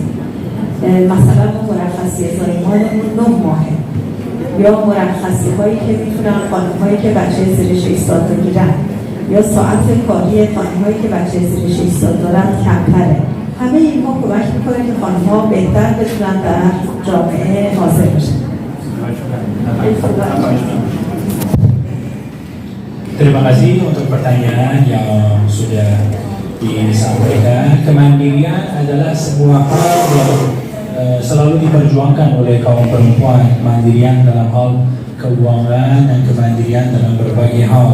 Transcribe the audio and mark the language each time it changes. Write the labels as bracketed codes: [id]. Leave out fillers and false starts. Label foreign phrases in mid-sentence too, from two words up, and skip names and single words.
[fa] مثلا ما مرخصی زایمانمون 9 ماهه یا مرخصی هایی که میتونن خانم‌هایی که بچه زیر 6 سال بگیرن یا ساعت کاری خانم‌هایی که بچه زیر 6 سال دارن کمتره. همه اینها کمک میکنه که خانم‌ها بهتر بتونن در جامعه حاضر بشن. [id] Terima kasih untuk pertanyaan yang sudah disampaikan. Kemandirian adalah sebuah hal yang selalu diperjuangkan oleh kaum perempuan. Kemandirian dalam hal keuangan dan kemandirian dalam berbagai hal.